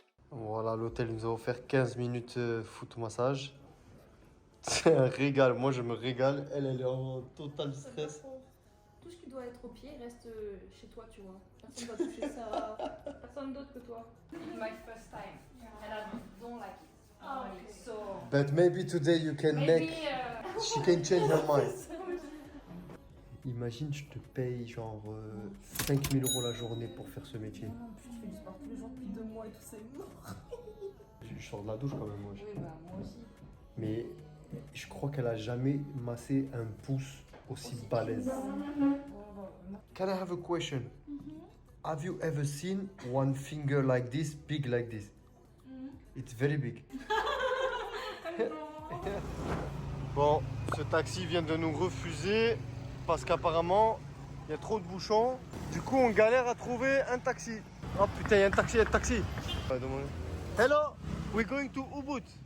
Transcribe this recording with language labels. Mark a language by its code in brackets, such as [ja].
[fr] Voilà, l'hôtel nous a offert 15 minutes foot massage. C'est un régal, moi je me régale. Elle est en total stress. Tout ce qui doit être au pied reste chez toi, tu vois. Personne va toucher ça. Personne d'autre que toi. [en] My first time. And I don't like it. Okay. So. But maybe today you can make. She can change her mind. [fr] Imagine, je te paye genre 5000 € la journée pour faire ce métier. Non, plus tu fais du sport tous les jours depuis 2 mois et tout, c'est mort. Je sors de la douche quand même, moi. Oui, bah moi aussi. Mais je crois qu'elle a jamais massé un pouce aussi balèze. [en] Can I have a question? Have you ever seen one finger like this, big like this? It's very big. [fr] Bon, ce taxi vient de nous refuser parce qu'apparemment il y a trop de bouchons. Du coup, on galère à trouver un taxi. Oh putain, il y a un taxi, [en] Hello, we're going to Ubud.